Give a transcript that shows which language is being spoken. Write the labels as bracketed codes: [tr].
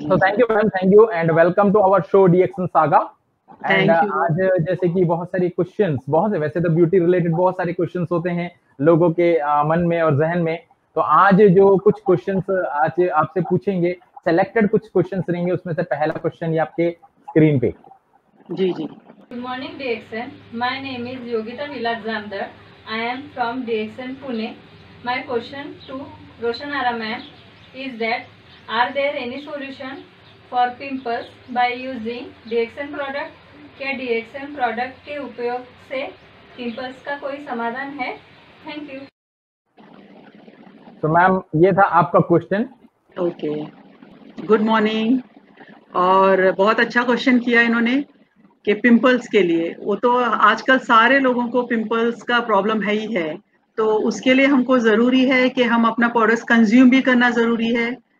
[hi] तो [en] Thank you ma'am, thank you and welcome to our show DXN saga. [hi] And आज जैसे कि बहुत सारे क्वेश्चंस, वैसे तो ब्यूटी रिलेटेड बहुत सारे क्वेश्चंस होते हैं लोगों के मन में और जहन में। तो आज जो कुछ क्वेश्चंस आज आपसे पूछेंगे, सेलेक्टेड कुछ क्वेश्चंस रहेंगे, उसमें से पहला क्वेश्चन ये आपके स्क्रीन पे। जी। [en] Good morning DXN, my name is Yogita Nilajamdar, I am from DXN Pune. My question to Roshan Ara ma'am is that are there any solution for pimples by using DXN product? [hi] क्या DXN प्रोडक्ट के उपयोग से पिंपल्स का कोई समाधान है? [en] Thank you. [hi] तो ma'am ये था आपका क्वेश्चन। [en] Okay, good morning. [hi] और बहुत अच्छा क्वेश्चन किया इन्होंने कि पिंपल्स के लिए, वो तो आजकल सारे लोगों को पिंपल्स का प्रॉब्लम है ही है, तो उसके लिए हमको ज़रूरी है कि हम अपना प्रोडक्ट्स कंज्यूम भी करना ज़रूरी है।